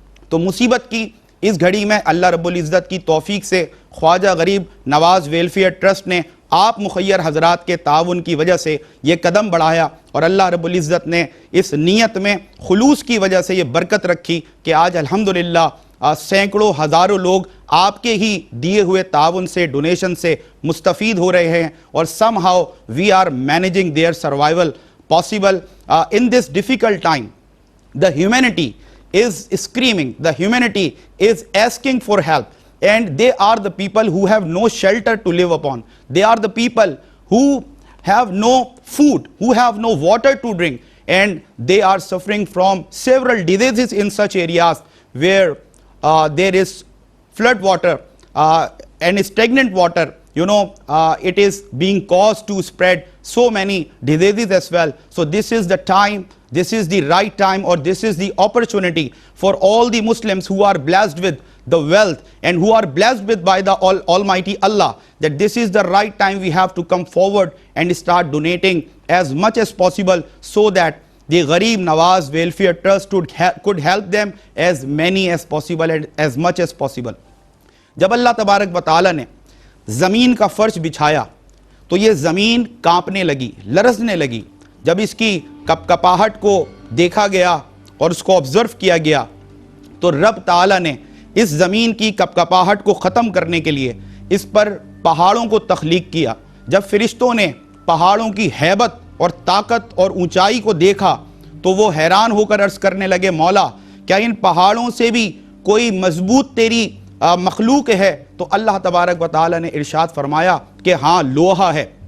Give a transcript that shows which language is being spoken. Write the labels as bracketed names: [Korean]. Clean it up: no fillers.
[Urdu] تو مصیبت کی اس گھڑی میں اللہ رب العزت کی توفیق سے خواجہ غریب نواز ویلفیئر ٹرسٹ نے آپ مخیر حضرات کے تعاون کی وجہ سے یہ قدم بڑھایا، اور اللہ رب العزت نے اس نیت میں خلوص کی وجہ سے یہ برکت رکھی کہ آج الحمدللہ سینکڑوں ہزاروں لوگ آپ کے ہی دیے ہوئے تعاون سے، ڈونیشن سے مستفید ہو رہے ہیں، اور [English] somehow we are managing their survival possible in this difficult time. The humanity is screaming, the humanity is asking for help, and they are the people who have no shelter to live upon. They are the people who have no food, who have no water to drink, and they are suffering from several diseases in such areas where there is flood water and stagnant water. It is being caused to spread so many diseases as well. So this is the time, this is the right time, or this is the opportunity for all the Muslims who are blessed with the wealth and who are blessed with by the Almighty Allah, that this is the right time we have to come forward and start donating as much as possible so that the Gharib Nawaz Welfare Trust could help them as many as possible and as much as possible. [Urdu] جب اللہ تبارک و تعالی نے زمین کا فرش بچھایا تو یہ زمین کانپنے لگی، لرزنے لگی۔ جب اس کی کپکپاہٹ کو دیکھا گیا اور اس کو آبزرو کیا گیا تو رب تعالی نے اس زمین کی کپکپاہٹ کو ختم کرنے کے لیے اس پر پہاڑوں کو تخلیق کیا۔ جب فرشتوں نے پہاڑوں کی ہیبت اور طاقت اور اونچائی کو دیکھا تو وہ حیران ہو کر عرض کرنے لگے، مولا کیا ان پہاڑوں سے بھی کوئی مضبوط تیری مخلوق ہے؟ تو اللہ تبارک و تعالی نے ارشاد فرمایا کہ ہاں، لوہا ہے۔